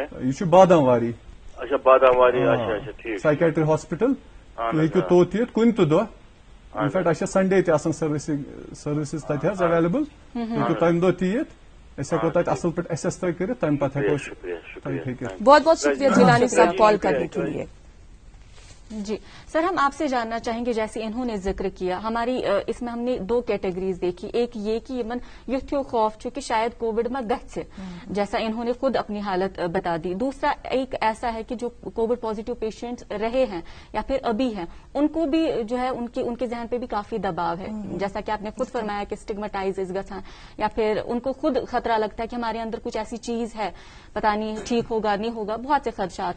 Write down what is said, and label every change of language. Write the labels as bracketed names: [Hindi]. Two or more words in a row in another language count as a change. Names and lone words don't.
[Kashmiri] یہِ چھُ بادام واری. اچھا بادام واری، اچھا اچھا ٹھیٖک. سایکیٹری ہاسپٹل تُہۍ ہیٚکِو توٚت یِتھ کُنہِ تہِ دۄہ. انفیکٹ اَسہِ چھِ سنڈے تہِ آسان سٔروِسز تتہِ حظ ایویلیبل، تُہۍ ہیٚکِو تمہِ دۄہ تہِ یِتھ، أسۍ ہیٚکو تتہِ اصل پٲٹھۍ ایسیس تۄہہِ کٔرِتھ، تمہِ پتہٕ ہیٚکو أسۍ تۄہہِ ہیٚکِتھ. [Urdu] بہت بہت شکریہ جیلانی صاحب کال کرنے کے لیے. جی سر، ہم آپ سے جاننا چاہیں گے جیسے انہوں نے ذکر کیا، ہماری اس میں ہم نے 2 کیٹیگریز دیکھی. ایک یہ کہ [Kashmiri] یمن یتھیو خوف [Urdu] کہ شاید کووڈ میں گژھِ، جیسا انہوں نے خود اپنی حالت بتا دی. دوسرا ایک ایسا ہے کہ جو کووڈ پازیٹیو پیشنٹس رہے ہیں یا پھر ابھی ہیں، ان کو بھی جو ہے ان کے ذہن پہ بھی کافی دباؤ ہے، جیسا کہ آپ نے خود فرمایا کہ اسٹگمیٹائز گژھان، یا پھر ان کو خود خطرہ لگتا ہے کہ ہمارے اندر کچھ ایسی چیز ہے، پتہ نہیں ٹھیک ہوگا نہیں ہوگا، بہت سے خدشات ہیں.